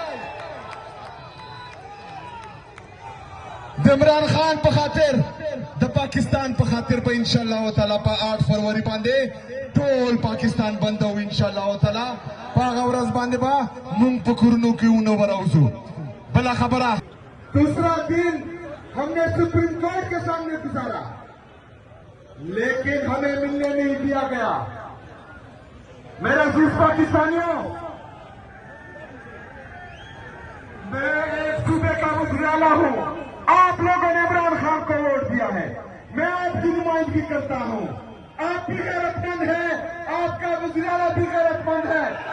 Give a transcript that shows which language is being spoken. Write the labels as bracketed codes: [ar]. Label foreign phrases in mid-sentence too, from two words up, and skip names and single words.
[ps] د عمران خان په خاطر د پاکستان په خاطر به انشاءالله تعالی په 8 فروری باندې ټول پاکستان بندو انشاءالله تعالی په هغه ورځ باندې به موږ په کورونو کې ونه وراوځو بلا خبره [ur] دوسرا دن ہم نے سپریم کورٹ کے سامنے گزارا لیکن ہمیں ملنے نہیں دیا گیا میرے عزیز پاکستانیو میں ایک صوبے کا وزیرِ اعلیٰ ہوں آپ لوگوں نے عمران خان کو ووٹ دیا ہے میں آپ کی نمائندگی کرتا ہوں آپ بھی غیرت مند ہیں آپ کا وزیرِ اعلیٰ بھی غیرت مند ہے